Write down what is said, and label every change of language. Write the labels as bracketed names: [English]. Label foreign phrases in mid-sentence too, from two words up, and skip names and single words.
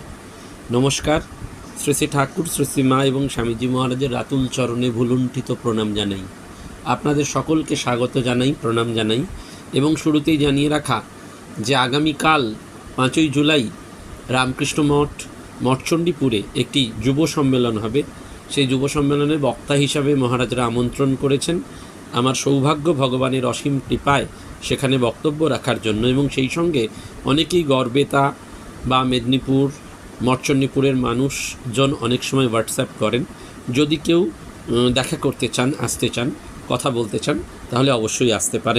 [Bangla] नमस्कार। শ্রী শ্রী ঠাকুর শ্রী শ্রী মা এবং স্বামীজী মহারাজের রাতুল চরণে ভূলুণ্ঠিত প্রণাম জানাই। আপনাদের সকলকে স্বাগত জানাই, প্রণাম জানাই এবং শুরুতেই জানিয়ে রাখা যে আগামীকাল 5 জুলাই রামকৃষ্ণ মঠ মঠচণ্ডীপুরে একটি যুব সম্মেলন হবে। সেই যুব সম্মেলনে বক্তা হিসাবে মহারাজরা আমন্ত্রণ করেছেন। আমার সৌভাগ্য ভগবানের অসীম কৃপায় সেখানে বক্তব্য রাখার জন্য এবং সেই সঙ্গে অনেকেই গড়বেতা বা মেদিনীপুর মঠচণ্ডীপুরের মানুষজন অনেক সময় হোয়াটসঅ্যাপ করেন। যদি কেউ দেখা করতে চান, আসতে চান, কথা বলতে চান তাহলে অবশ্যই আসতে পারেন।